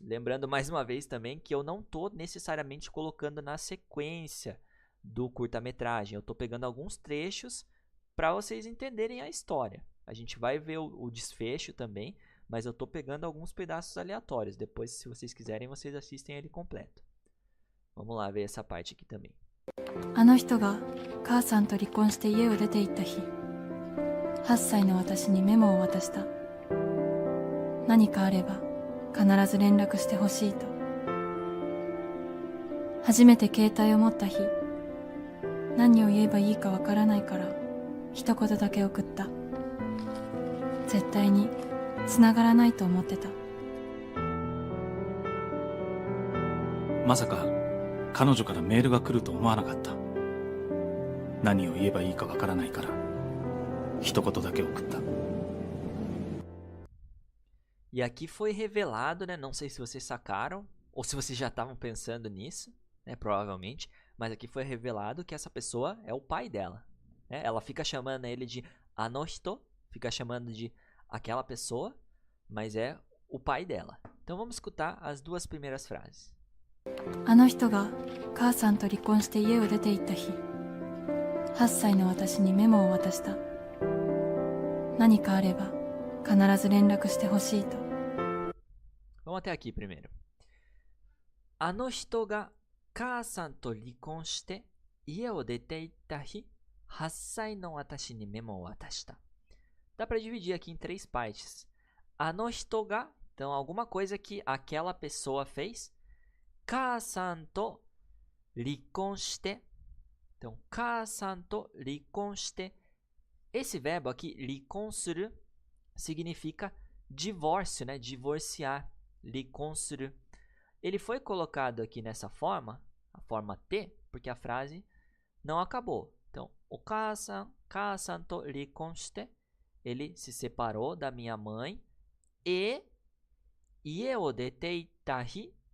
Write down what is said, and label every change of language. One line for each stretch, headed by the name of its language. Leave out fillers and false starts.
Portuguese: Lembrando mais uma vez também que eu não estou necessariamente colocando na sequência do curta-metragem. Eu estou pegando alguns trechos para vocês entenderem a história. A gente vai ver o desfecho também, mas eu estou pegando alguns pedaços aleatórios. Depois, se vocês quiserem, vocês assistem ele completo. Vamos lá ver essa parte aqui também.
Japanese: あの人が母さんと離婚して家を出て行った日、8歳の私にメモを渡した。何かあれば必ず連絡してほしいと。初めて携帯を持った日、何を言えばいいかわからないから一言だけ送った。絶対に繋がらないと思ってた。まさか彼女からメールが来ると思わなかった。何を言えばいいかわからないから一言だけ送った。
Portuguese: E aqui foi revelado, né? Não sei se vocês sacaram ou se vocês já estavam pensando nisso, né? Provavelmente. Mas aqui foi revelado que essa pessoa é o pai dela, né? Ela fica chamando ele de anohito, fica chamando de aquela pessoa, mas é o pai dela. Então vamos escutar as duas primeiras frases.
Japanese: あの人が母さんと離婚して家を出て行った日、8歳の私にメモを渡した。何かあれば必ず連絡してほしいと。
Portuguese: Vamos até aqui primeiro.
Japanese: あの人が母さんと離婚して家を出て行った日、8歳の私にメモを渡した。
Portuguese: Dá para dividir aqui em três partes.
Japanese: あの人が,
Portuguese: então alguma coisa que aquela pessoa fez.
Japanese: 母さんと離婚して,
Portuguese: então
Japanese: 母さんと離婚して.
Portuguese: Esse verbo aqui, 離婚する, significa divórcio, né? Divorciar, 離婚する. Ele foi colocado aqui nessa forma, a forma T, porque a frase não acabou. Então, o
Japanese: 母さんと離婚して,
Portuguese: ele se separou da minha mãe e
Japanese: 家を出て行った日.